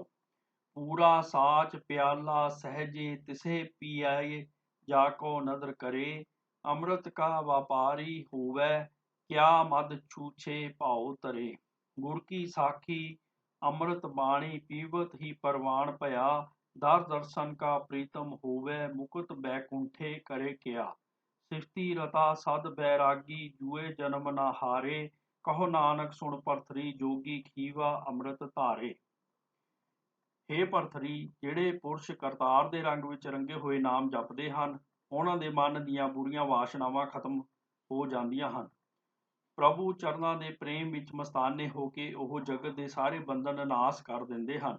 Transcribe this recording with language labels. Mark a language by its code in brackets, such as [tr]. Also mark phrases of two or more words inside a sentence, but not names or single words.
[pa] ਪੂਰਾ ਸਾਚ ਪਿਆਲਾ ਸਹਿਜੇ, ਤਿਸੇ ਪੀਆਏ ਜਾ ਕੋ ਨਦਰ ਕਰੇ। ਅੰਮ੍ਰਿਤ ਕਾ ਵਪਾਰੀ ਹੋਵੈ, ਕਿਆ ਮਦ ਛੂਛੇ ਭਾਉ ਤਰੇ। ਗੁਰ ਕੀ ਸਾਖੀ ਅੰਮ੍ਰਿਤ ਬਾਣੀ, ਪੀਵਤ ਹੀ ਪ੍ਰਵਾਨ ਭਇਆ। ਦਰ ਦਰਸ਼ਨ ਕਾ ਪ੍ਰੀਤਮ ਹੋਵੇ, ਮੁਕੁਟ ਬੈਕੁੰਠੇ ਕਰੇ ਕਿਆ। ਸਿਫਤੀ ਰਤਾ ਸਦ ਬੈਰਾਗੀ, ਜੁਏ ਜਨਮ ਨ ਹਾਰੇ। ਕਹੋ ਨਾਨਕ ਸੁਨ ਭਰਤਰੀ, ਜੋਗੀ ਖੀਵਾ ਅੰਮ੍ਰਿਤ ਧਾਰੇ। ਹੇ ਭਰਤਰੀ, ਜਿਹੜੇ ਪੁਰਸ਼ ਕਰਤਾਰ ਦੇ ਰੰਗ ਵਿੱਚ ਰੰਗੇ ਹੋਏ ਨਾਮ ਜਪਦੇ ਹਨ, ਉਹਨਾਂ ਦੇ ਮਨ ਦੀਆਂ ਬੁਰੀਆਂ ਵਾਸ਼ਨਾਵਾਂ ਖਤਮ ਹੋ ਜਾਂਦੀਆਂ ਹਨ। ਪ੍ਰਭੂ ਚਰਨਾਂ ਦੇ ਪ੍ਰੇਮ ਵਿੱਚ ਮਸਤਾਨੇ ਹੋ ਕੇ ਉਹ ਜਗਤ ਦੇ ਸਾਰੇ ਬੰਧਨ ਨਾਸ ਕਰ ਦਿੰਦੇ ਹਨ।